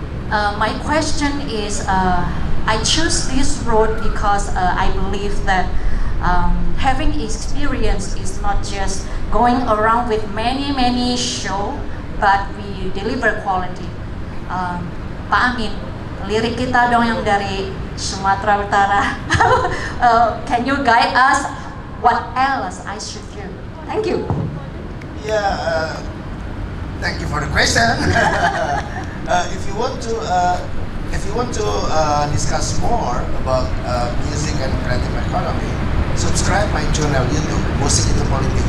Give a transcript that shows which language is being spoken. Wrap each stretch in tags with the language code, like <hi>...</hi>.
<en>My question is, I choose this road because I believe that having experience is not just going around with many shows, but we deliver quality.</en> <id>Pak Amin, lirik kita dong yang dari Sumatera Utara.</id> <en>Can you guide us what else I should do? Thank you. Yeah, thank you for the question. If you want to discuss more about music and creative economy, subscribe my channel YouTube, Musik itu Politik.</en>